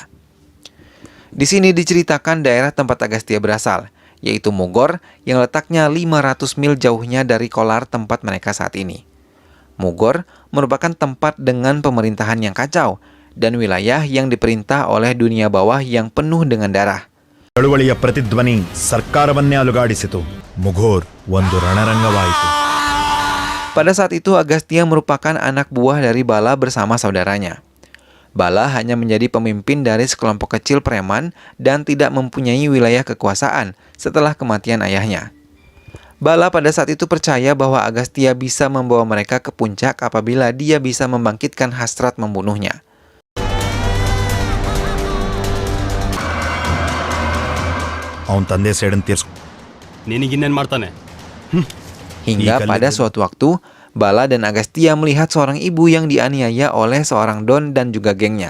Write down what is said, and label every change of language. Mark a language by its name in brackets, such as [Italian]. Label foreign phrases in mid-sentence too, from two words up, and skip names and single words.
[Indonesian] Di sini diceritakan daerah tempat Agastya berasal, yaitu Mugor yang letaknya 500 mil jauhnya dari Kolar tempat mereka saat ini. Mugor merupakan tempat dengan pemerintahan yang kacau dan wilayah yang diperintah oleh dunia bawah yang penuh dengan darah. [Kannada] ಚಳುವಳಿಯ ಪ್ರತಿಧ್ವನಿ ಸರ್ಕಾರವನ್ನೇ ಅಲುಗಾಡಿಸಿತು. ಮುಘೋರ್ ಒಂದು ರಣರಂಗವಾಯಿತು. [Indonesian] Pada saat itu Agastya merupakan anak buah dari Bala bersama saudaranya. Bala hanya menjadi pemimpin dari sekelompok kecil preman dan tidak mempunyai wilayah kekuasaan setelah kematian ayahnya. Bala pada saat itu percaya bahwa Agastya bisa membawa mereka ke puncak apabila dia bisa membangkitkan hasrat membunuhnya. [Kannada] ಅವನ ತಂದೆ ಸೇಡನ್ನು ತೀರ್ಸ್ಕೊ ನಿನಗಿನ್ನೇನು ಮಾಡ್ತಾನೆ? [Indonesian] Hingga pada suatu waktu, Bala dan Agastya melihat seorang ibu yang dianiaya oleh seorang Don dan juga gengnya.